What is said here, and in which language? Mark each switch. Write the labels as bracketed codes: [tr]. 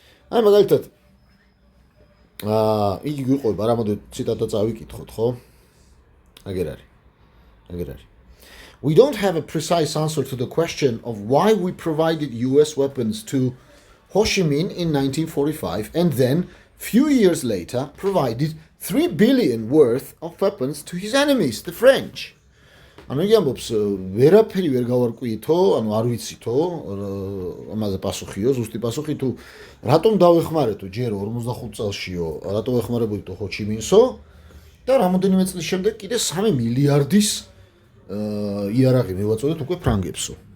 [ka] აი მაგალითად იგი გვიყვება, რამოდენ ციტატა წავიკითხოთ, ხო? აგერ არის. [en] We don't have a precise answer to the question of why we provided US weapons to Ho Chi Minh in 1945 and then, few years later, provided 3 billion worth of weapons to his enemies, the French. [ka] ანუ იგი ამბობს, ვერაფერი ვერ გავარკვიითო, ანუ არ ვიცითო, ამაზე პასუხიო, ზუსტი პასუხი თუ რატომ დავეხმარეთო ჯერ 45 წელშიო, რატომ ეხმარებოდითო ხო ჩი მინსო და რამოდენიმე წლის შემდეგ კიდე 3 მილიარდის იარაღი მივაწოდეთ უკვე ფრანგებსო.